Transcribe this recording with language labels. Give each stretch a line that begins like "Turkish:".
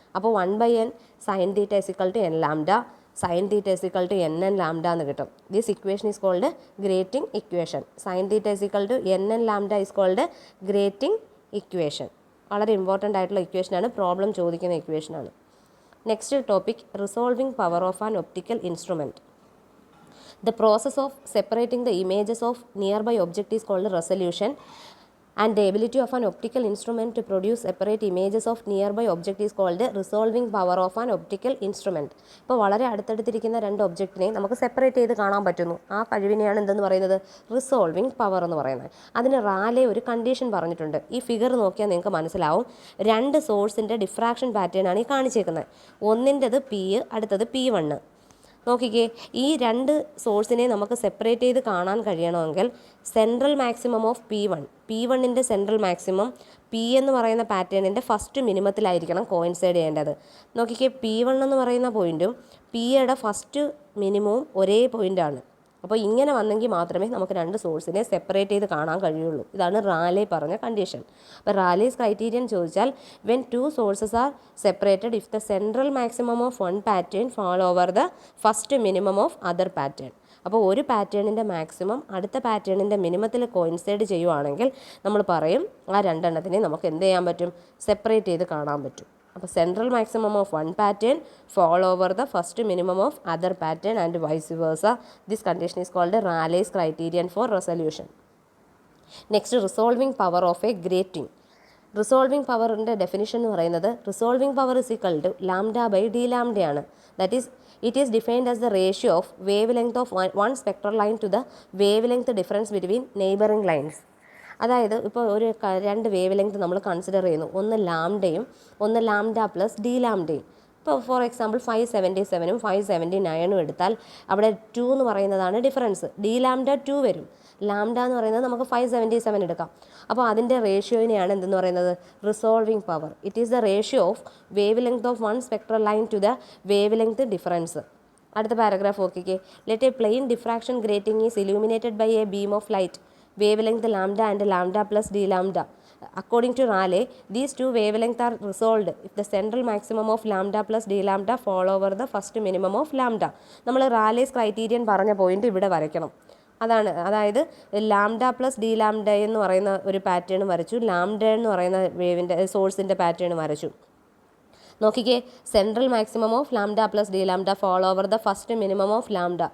English: അപ്പോൾ 1/n sine theta is equal to n lambda, sine theta is equal to nn lambda
Malayalam: എന്ന് കിട്ടും.
English: This equation is called grating equation. Sine theta is equal to nn lambda is called grating equation.
Malayalam: വളരെ important ആയിട്ടുള്ള ഇക്വേഷനാണ്, problem ചോദിക്കുന്ന ഇക്വേഷനാണ്. Next topic,
English: Resolving power of an optical instrument. The process of separating the images of nearby object is called resolution, and the ability of an optical instrument to produce separate images of nearby object is called resolving power of an optical instrument.
Malayalam: ഇപ്പോൾ വളരെ അടുത്തടുത്തിരിക്കുന്ന രണ്ട് ഒബ്ജക്റ്റിനെ നമുക്ക് separate ചെയ്ത് കാണാൻ പറ്റുന്നു. ആ കഴിവിനെയാണ് എന്തെന്ന് പറയുന്നത്? റിസോൾവിംഗ് പവർ എന്ന് പറയുന്നത്. അതിന് റാലെ ഒരു കണ്ടീഷൻ പറഞ്ഞിട്ടുണ്ട്. ഈ ഫിഗർ നോക്കിയാൽ നിങ്ങൾക്ക് മനസ്സിലാവും, രണ്ട് സോഴ്സിൻ്റെ ഡിഫ്രാക്ഷൻ പാറ്റേൺ ആണ് ഈ കാണിച്ചേക്കുന്നത്. ഒന്നിൻ്റെത് പി, അടുത്തത് P1. നോക്കിക്കേ, ഈ രണ്ട് സോഴ്സിനെ നമുക്ക് സെപ്പറേറ്റ് ചെയ്ത് കാണാൻ കഴിയണമെങ്കിൽ central maximum of P1 central maximum P എന്ന് പറയുന്ന പാറ്റേണിൻ്റെ ഫസ്റ്റ് മിനിമത്തിലായിരിക്കണം കോയിൻസൈഡ് ചെയ്യേണ്ടത്. നോക്കിക്കേ, P1 എന്ന് പറയുന്ന പോയിൻറ്റും Pയുടെ ഫസ്റ്റ് മിനിമവും ഒരേ പോയിൻ്റാണ്. അപ്പോൾ ഇങ്ങനെ വന്നെങ്കിൽ മാത്രമേ നമുക്ക് രണ്ട് സോഴ്സിനെ സെപ്പറേറ്റ് ചെയ്ത് കാണാൻ കഴിയുള്ളൂ. ഇതാണ് റാലെ പറഞ്ഞ കണ്ടീഷൻ. അപ്പോൾ റാലേസ് ക്രൈറ്റീരിയൻ ചോദിച്ചാൽ,
English: When two sources are separated if the central maximum of one pattern fall over the first minimum of other pattern.
Malayalam: അപ്പോൾ ഒരു പാറ്റേണിൻ്റെ മാക്സിമം അടുത്ത പാറ്റേണിൻ്റെ മിനിമത്തിൽ കോയിൻസൈഡ് ചെയ്യുവാണെങ്കിൽ നമ്മൾ പറയും ആ രണ്ടെണ്ണത്തിനെ നമുക്ക് എന്ത് ചെയ്യാൻ പറ്റും? സെപ്പറേറ്റ് ചെയ്ത് കാണാൻ പറ്റും.
English: അപ്പോൾ central maximum of one pattern fall over the first minimum of other pattern and vice versa. This condition is called Rayleigh's criterion for resolution. Next, resolving power of a grating. Resolving power ന്റെ definition
Malayalam: എന്ന് പറയുന്നത്,
English: resolving power is equal to lambda by d lambda ആണ്. That is, it is defined as the ratio of wavelength of one spectral line to the wavelength difference between neighboring lines.
Malayalam: അതായത് ഇപ്പോൾ ഒരു രണ്ട് wave length നമ്മൾ consider ചെയ്യുന്നു, ഒന്ന് ലാംഡയും ഒന്ന് lambda plus D ലാംഡയും. ഇപ്പോൾ ഫോർ എക്സാമ്പിൾ 577ഉം 579ഉം എടുത്താൽ അവിടെ 2 എന്ന് പറയുന്നതാണ് ഡിഫറൻസ്. ഡി ലാംഡ 2 വരും, ലാംഡ എന്ന് പറയുന്നത് നമുക്ക് 577 എടുക്കാം. അപ്പോൾ അതിൻ്റെ റേഷ്യോയിനെയാണ് എന്തെന്ന് പറയുന്നത്? Resolving power.
English: It is the ratio of wave length of one spectral line to the wave length difference.
Malayalam: അടുത്ത പാരഗ്രാഫ് നോക്കിക്കേ.
English: Let a plane diffraction grating is illuminated by a beam of light wavelength lambda and lambda plus d lambda. According to Rayleigh, these two wavelengths are resolved if the central maximum of lambda plus d lambda fall over the first minimum of lambda.
Malayalam: നമ്മൾ റാലേസ് criterion പറഞ്ഞ point ഇവിടെ വരയ്ക്കണം. അതായത് lambda plus D lambda എന്ന് പറയുന്ന ഒരു pattern വരച്ചു, lambda എന്ന് പറയുന്ന വേവിൻ്റെ സോഴ്സിൻ്റെ പാറ്റേൺ വരച്ചു.
English: നോക്കിക്കേ, central maximum of lambda plus d lambda fall over the first minimum of lambda.